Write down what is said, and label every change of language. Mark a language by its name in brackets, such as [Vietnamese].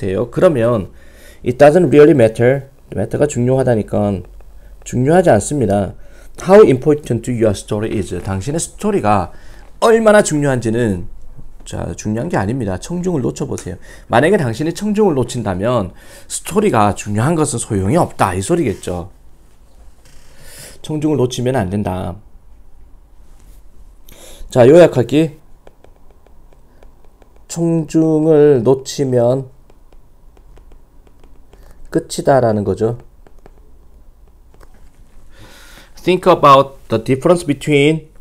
[Korean] 그러면 [English] it doesn't really matter. [Korean] matter가 중요하다니까 중요하지 않습니다. [English] How important your story is. [Korean] 당신의 스토리가 얼마나 중요한지는 중요한 게 아닙니다. 청중을 놓쳐보세요. 만약에 당신이 청중을 놓친다면 스토리가 중요한 것은 소용이 없다 이 소리겠죠. 청중을 놓치면 안 된다. 자, 요약하기. 청중을 놓치면 끝이다 라는 거죠. [English] Think about the difference between.